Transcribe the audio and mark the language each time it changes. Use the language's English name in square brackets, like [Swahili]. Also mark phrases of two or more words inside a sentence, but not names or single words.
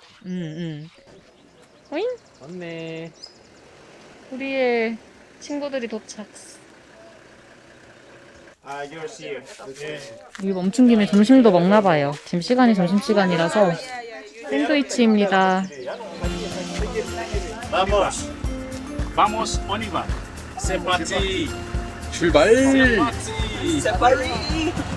[Korean] 오잉? 맞네. 우리의 친구들이 도착. 여기 멈춘 김에 점심도 먹나 봐요. 지금 시간이 점심시간이라서 샌드위치입니다. [Spanish] Vamos. Vamos, [French] on y va. C'est parti. [Korean] 출발. [French] C'est parti.